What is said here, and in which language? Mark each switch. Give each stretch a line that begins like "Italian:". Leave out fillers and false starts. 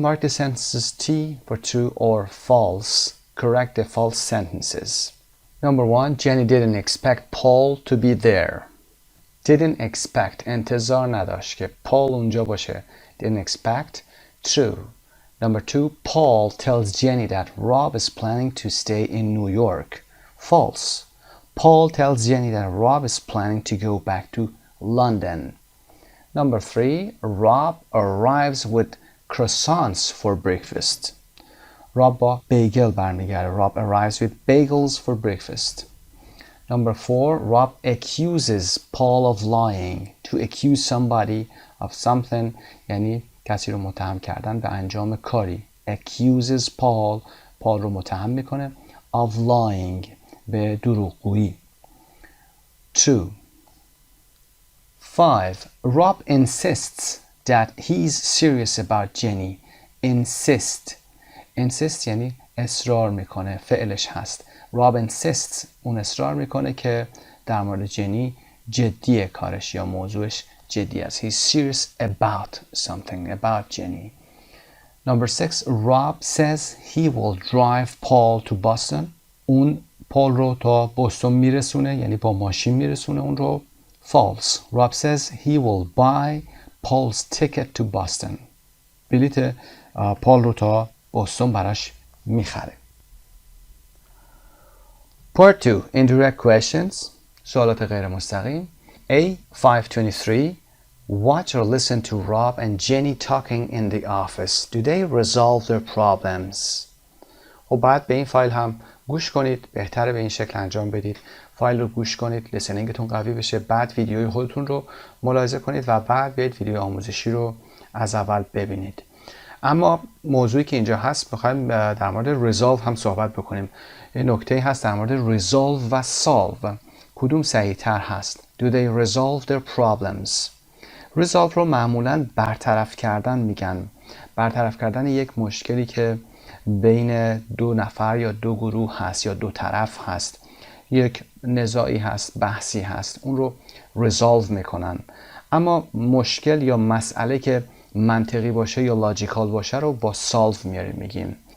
English: Mark the sentences T for true or false. Correct the false sentences. Number 1, Jenny didn't expect Paul to be there. Didn't expect,
Persian: انتظار نداشت که Paul اونجا باشه.
English: Didn't expect, true. Number 2, Paul tells Jenny that Rob is planning to stay in New York. False. Paul tells Jenny that Rob is planning to go back to London. Number 3, Rob arrives with croissants for breakfast.
Persian: Rob با بیگل برمیگرده.
English: Rob arrives with bagels for breakfast. Number 4, Rob accuses Paul of lying. To accuse somebody of something
Persian: یعنی کسی رو متهم کردن به انجام کاری.
English: Accuses Paul
Persian: رو متهم میکنه
English: of lying
Persian: به دروغگویی. 2. 5.
English: Rob insists that he's serious about Jenny.
Persian: Insist یعنی اصرار میکنه، فعلش هست.
English: Rob insists
Persian: اون اصرار میکنه که در مورد جنی جدیه کارش یا موضوعش جدی است.
English: He's serious about something, about Jenny. Number 6, Rob says he will drive Paul to Boston.
Persian: اون پال رو تا بوستون میرسونه، یعنی با ماشین میرسونه اون رو.
English: False. Rob says he will buy Paul's ticket to Boston.
Persian: بلیت پال رو تا بوستون براش میخره.
English: Part 2. Indirect questions.
Persian: سوالات غیر مستقیم.
English: A. 523. Watch or listen to Rob and Jenny talking in the office. Do they resolve their problems?
Persian: و بعد به این فایل هم گوش کنید. بهتره به این شکل انجام بدید. فایل رو گوش کنید، لسنینگتون قوی بشه. بعد ویدیوی خودتون رو ملاحظه کنید و بعد بیاید ویدیو آموزشی رو از اول ببینید. اما موضوعی که اینجا هست میخوایم در مورد resolve هم صحبت بکنیم. یه نکته هست در مورد resolve و solve. کدوم صحیح تر هست؟
English: Do they resolve their problems?
Persian: resolve رو معمولاً برطرف کردن میگن. برطرف کردن یک مشکلی که بین دو نفر یا دو گروه هست یا دو طرف هست. یک نزاعی هست، بحثی هست، اون رو resolve میکنن. اما مشکل یا مسئله که منطقی باشه یا لاجیکال باشه رو با solve میگیم.